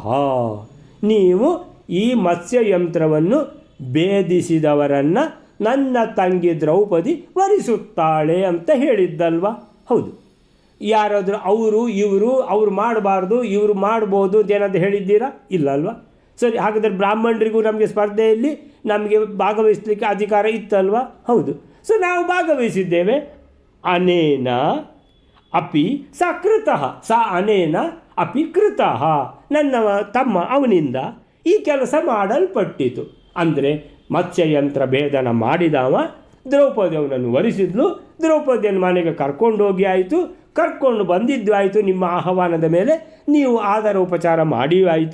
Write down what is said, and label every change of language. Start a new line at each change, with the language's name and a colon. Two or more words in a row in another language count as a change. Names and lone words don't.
Kannada: ನೀವು ಈ ಮತ್ಸ್ಯಯಂತ್ರವನ್ನು ಭೇದಿಸಿದವರನ್ನು ನನ್ನ ತಂಗಿ ದ್ರೌಪದಿ ವರಿಸುತ್ತಾಳೆ ಅಂತ ಹೇಳಿದ್ದಲ್ವ? ಹೌದು. ಯಾರಾದರೂ ಅವ್ರು ಮಾಡಬಾರ್ದು, ಇವರು ಮಾಡ್ಬೋದು ಅಂತೇನಾದ್ರು ಹೇಳಿದ್ದೀರಾ? ಇಲ್ಲ ಅಲ್ವಾ? ಸರಿ, ಹಾಗಾದರೆ ಬ್ರಾಹ್ಮಣರಿಗೂ ನಮಗೆ ಸ್ಪರ್ಧೆಯಲ್ಲಿ ನಮಗೆ ಭಾಗವಹಿಸಲಿಕ್ಕೆ ಅಧಿಕಾರ ಇತ್ತಲ್ವಾ? ಹೌದು. ಸೊ ನಾವು ಭಾಗವಹಿಸಿದ್ದೇವೆ.
Sanskrit: ಅನೇನ ಅಪಿ ಸಕೃತಃ, ಸ ಅನೇನ ಅಪಿ ಕೃತಃ,
Kannada: ನನ್ನ ತಮ್ಮ ಅವನಿಂದ ಈ ಕೆಲಸ ಮಾಡಲ್ಪಟ್ಟಿತು. ಅಂದರೆ ಮತ್ಸ್ಯಯಂತ್ರ ಭೇದನ ಮಾಡಿದವ ದ್ರೌಪದಿ ಅವನನ್ನು ವರಿಸಿದ್ಲು. ದ್ರೌಪದಿಯನ್ನು ಮನೆಗೆ ಕರ್ಕೊಂಡೋಗಿ ಆಯಿತು, ಕರ್ಕೊಂಡು ಬಂದಿದ್ದು ಆಯಿತು. ನಿಮ್ಮ ಆಹ್ವಾನದ ಮೇಲೆ ನೀವು ಆದರ ಉಪಚಾರ ಮಾಡಿಯೂ ಆಯಿತು.